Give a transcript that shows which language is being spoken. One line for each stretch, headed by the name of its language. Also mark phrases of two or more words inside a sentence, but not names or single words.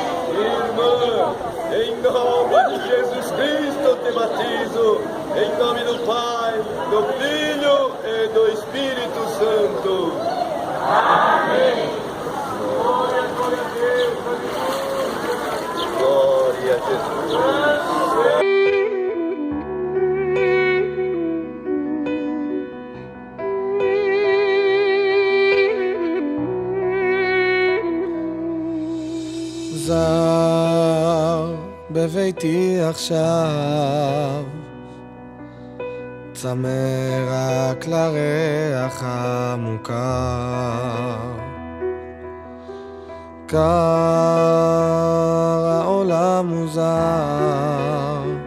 Portuguese: Irmã, em nome de Jesus Cristo te batizo, em nome do Pai, do Filho e do Espírito Santo. Amém. Glória a Deus. Glória a Jesus.
Hebrew: בביתי עכשיו, צמא רק לריח המוכר, קר העולם מוזר,